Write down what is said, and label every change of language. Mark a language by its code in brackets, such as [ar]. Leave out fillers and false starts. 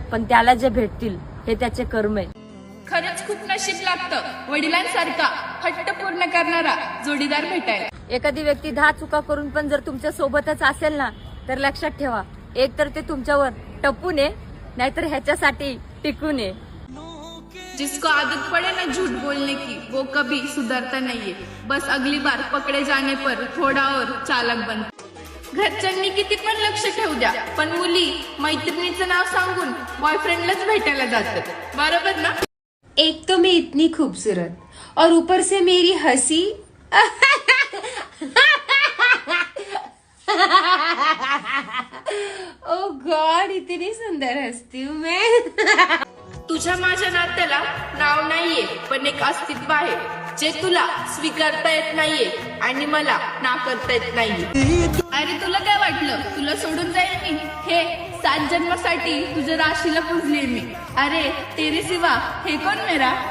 [mr] पण त्याला जे भेटतील हे त्याचे कर्म आहे. खरंच खूप नशीब लागतं वडिलांसारखा हट्ट पूर्ण करणारा जोडीदार भेटायला. एखादी व्यक्ती 10 चुका करून पण जर तुमच्या सोबतच असेल ना, तर लक्षात ठेवा, एक तर ते तुमच्यावर टपून आहे, नाहीतर ह्याच्यासाठी टिकून आहे. [hi] जिसको आदत पड़े ना झूठ बोलने की वो कभी सुधरता नहीं है. बस अगली बार पकड़े जाने पर थोड़ा और चालक बन. [mr] घरच्यांनी किती पण लक्ष ठेवू द्या, पण मुली मैत्रिणीचं नाव सांगून बॉयफ्रेंडलाच भेटायला जातात. बरोबर ना? [hi] एक तो मैं इतनी खूबसूरत और ऊपर से मेरी हंसी [en] oh God, [hi] इतनी सुंदर हंसती हूँ मैं. [mr] तुझ्या माझ्या नात्याला नाव नाहीये, पण एक अस्तित्व आहे जे तुला स्वीकारता येत नाहीये आणि मला नाकारता येत नाहीये. अरे तुला काय वाटलं तुला सोडून जाईल मी? हे 7 जन्मासाठी तुझ्या राशीला पुजले मी. अरे [hi] तेरे सिवा [mr] हे कोण [hi] मेरा.